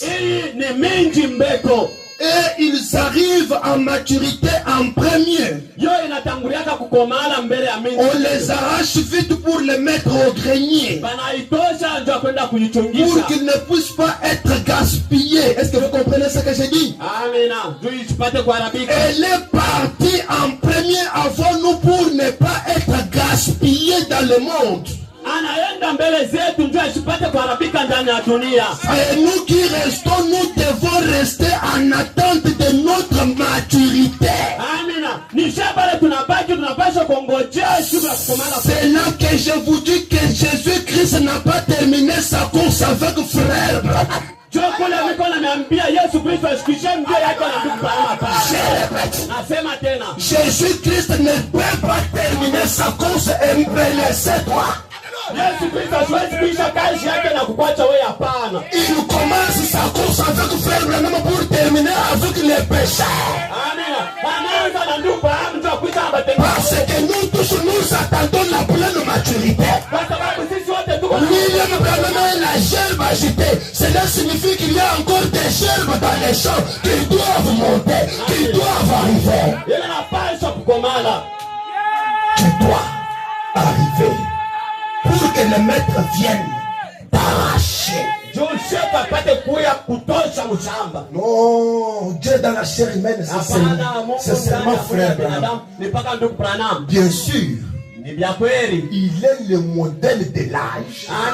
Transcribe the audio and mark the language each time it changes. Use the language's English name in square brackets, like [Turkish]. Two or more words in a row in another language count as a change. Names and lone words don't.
[Swahili] Hii ni minji mbeko. [French] Et ils arrivent en maturité en premier. [Swahili] Yo inatanguliaka kukomala mbele ya minji. [French] On les arrache vite pour les mettre au grenier. [Swahili] Banaitosha ndio kwenda [French] Pour [Swahili] kuichungisha. [French] qu'ils ne puissent pas être gaspillés. Est-ce que vous comprenez ce que j'ai dit? [Swahili] Amina. Juu isipate kuharibika. [French] Elle est partie en premier avant nous pour ne pas être gaspillée dans le monde. [Swahili] Anaenda mbele zetu ndio asipate kuharibika ndani ya dunia. [French] Et nous qui restons, nous devons rester en attente de notre maturité. [Swahili] Amina. Ni shabale tunabaki tunapaswa kungojea siku ya kukomala. [French] C'est là que je vous dis que Jésus-Christ n'a pas terminé sa course avec frère. [Swahili] Chokula wiko na niambia Yesu Kristo asikishe mbio yake na ndugu Branham. Nasema tena. [French] Jésus-Christ ne peut pas terminer sa course et me laisser toi. [Swahili] Yesu Kristo hawezi kuisha kazi yake na kukuacha wewe, hapana. [French] Il commence sa course avec frère Branham pour terminer avec les pécheurs. [Swahili] Amina. Anaanza na ndugu Branham tu akuita abatembea. [French] Parce que nous tous nous attendons la pleine maturité. [Swahili] Kwa sababu sisi wote tuko [French] William Branham est la gerbe agitée. Cela signifie qu'il y a encore des gerbes dans les champs qui doivent monter, qui doivent arriver. [Swahili] Yeye anapaswa kukomala. [French] Tu dois arriver pour que le maître vienne t'arracher. Non, Dieu dans la chair humaine, c'est seulement frère Branham. Bien sûr, il est le modèle de l'âge.